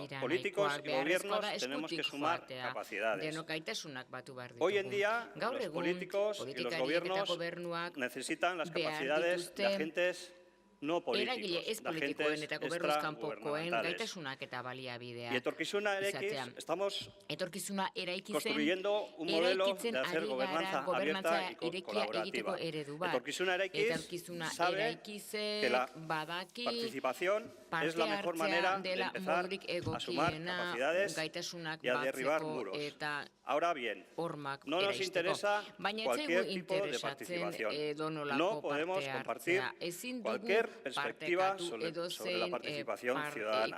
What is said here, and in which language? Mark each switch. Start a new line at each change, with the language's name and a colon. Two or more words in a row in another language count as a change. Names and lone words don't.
Spanish: Políticos y gobiernos tenemos que sumar capacidades. Hoy en día, los políticos y los gobiernos necesitan las capacidades de agentes no políticos, de agentes extragubernamentales. Y etorkizuna eraikiz estamos construyendo un modelo de hacer gobernanza abierta y colaborativa. Etorkizuna eraikiz sabe que la participación es la mejor manera de empezar a sumar capacidades y a derribar muros. Ahora bien, no nos interesa cualquier tipo de participación. No podemos compartir cualquier perspectiva sobre la participación ciudadana.